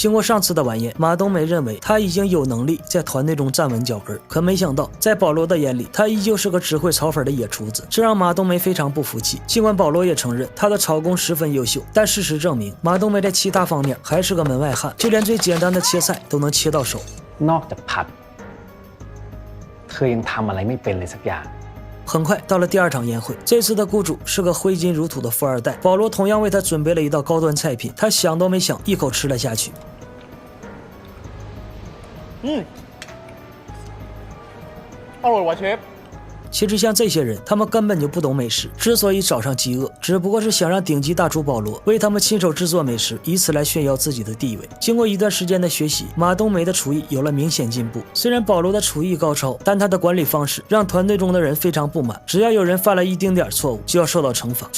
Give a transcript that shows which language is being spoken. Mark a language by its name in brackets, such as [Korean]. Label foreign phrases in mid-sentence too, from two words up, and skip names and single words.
[Chinese] 经过上次的晚宴，马冬梅认为他已经有能力在团队中站稳脚跟，可没想到在保罗的眼里，他依旧是个只会炒粉的野厨子，这让马冬梅非常不服气。尽管保罗也承认他的炒工十分优秀，但事实证明马冬梅在其他方面还是个门外汉，就连最简单的切菜都能切到手。 [Thai] นอกจากผัดเธอยังทำอะไรไม่เป็นเลยสักอย่าง [Chinese] 很快到了第二场宴会，这次的雇主是个挥金如土的富二代。保罗同样为他准备了一道高端菜品，他想都没想，一口吃了下去。 [Thai] อร่อยว่ะเชฟ [Chinese] 其实像这些人，他们根本就不懂美食，之所以找上饥饿，只不过是想让顶级大厨保罗为他们亲手制作美食，以此来炫耀自己的地位。经过一段时间的学习，马冬梅的厨艺有了明显进步。虽然保罗的厨艺高超，但他的管理方式让团队中的人非常不满，只要有人犯了一丁点错误，就要受到惩罚。